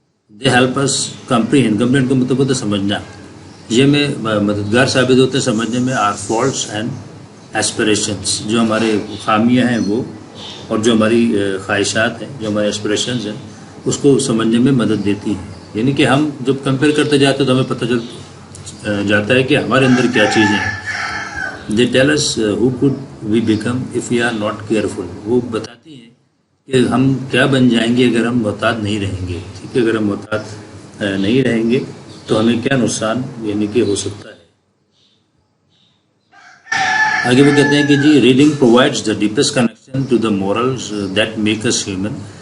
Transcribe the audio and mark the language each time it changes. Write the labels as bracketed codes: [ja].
[en] they help us comprehend [ur] کا مطلب ہوتا ہے سمجھنا. یہ میں مددگار ثابت ہوتے ہیں سمجھنے میں [en] our faults and aspirations, [ur] جو ہمارے خامیاں ہیں وہ, اور جو ہماری خواہشات ہیں, جو ہمارے ایسپریشنز ہیں, اس کو سمجھنے میں مدد دیتی ہیں. یعنی کہ ہم جب کمپیئر کرتے جاتے ہیں تو ہمیں پتہ چل جاتا ہے کہ ہمارے اندر کیا چیزیں ہیں. [en] They tell us how could we become if we are not careful. [ur] وہ بتاتی ہیں کہ ہم کیا بن جائیں گے اگر ہم محتاط نہیں رہیں گے. ٹھیک ہے, اگر ہم محتاط نہیں رہیں گے تو ہمیں کیا نقصان یعنی کہ ہو سکتا ہے. آگے وہ کہتے ہیں کہ جی [en] Reading provides the deepest connection to the morals that make us human.